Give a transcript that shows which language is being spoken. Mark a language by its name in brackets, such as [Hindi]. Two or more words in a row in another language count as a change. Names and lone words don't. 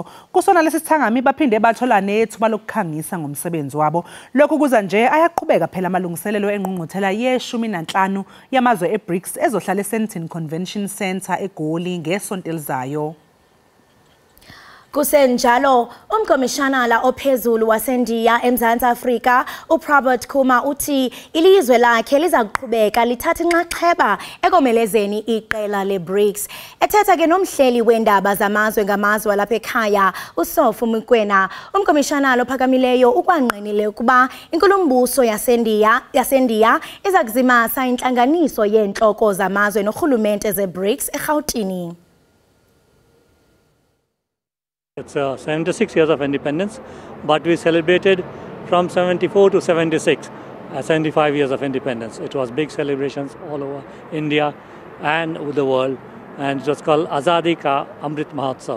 [Zulu] Kusona lesi sithangami baphinde bathola nethuba lokukhangisa ngomsebenzi wabo. Lokhu kuza nje ayaqhubeka phela amalungiselelo engqungquthela ye-15 yamazwe eBRICS ezohlala eSandton Convention Centre eGoli ngesonto elizayo. [Xhosa] Kusenjalo umkomishanala ophezulu waseNdiya eMzantsi Afrika uPrabhat Kumar uthi ilizwe lakhe liza kuqhubeka lithatha inxaxheba ekomelezeni iqela leBRICS. Ethetha ke nomhleli weendaba zamazwe ngamazwe lapha ekhaya uSofu Mukwena, umkomishanala ophakamileyo ukwangqinile ukuba inkulumbuso yaseNdiya iza kuzimasa intlanganiso yeentloko zamazwe norhulumente zeBRICS eRhawutini. [English] It's 76 years of independence, but we celebrated from 74 to 76, 75 years of independence. It was big celebrations all over India and the world, and it was called Azadi Ka Amrit Mahotsav.